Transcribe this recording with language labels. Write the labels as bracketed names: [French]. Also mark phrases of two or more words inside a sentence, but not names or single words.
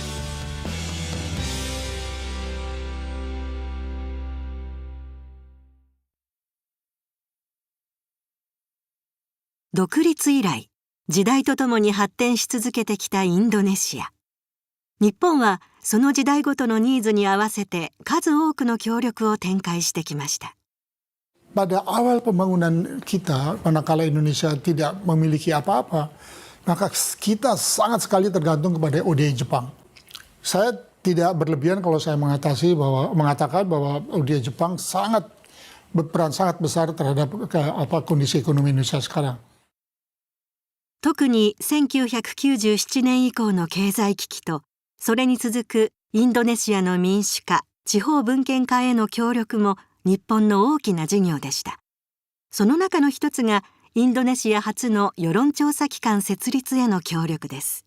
[Japanese] 独立以来、時代とともに発展し続けてきたインドネシア。日本はその時代ごとのニーズに合わせて数多くの協力を展開してきました。 [Indonesian] Pada awal pembangunan kita, manakala Indonesia tidak memiliki apa-apa, maka kita sangat sekali tergantung kepada ODA Jepang. Saya tidak berlebihan kalau saya mengatakan bahwa ODA Jepang berperan sangat besar terhadap kondisi ekonomi Indonesia sekarang. [Japanese] 特に1997年以降の経済危機と、それに続くインドネシアの民主化、地方分権化への協力も日本の大きな事業でした。その中の一つがインドネシア初の世論調査機関設立への協力です。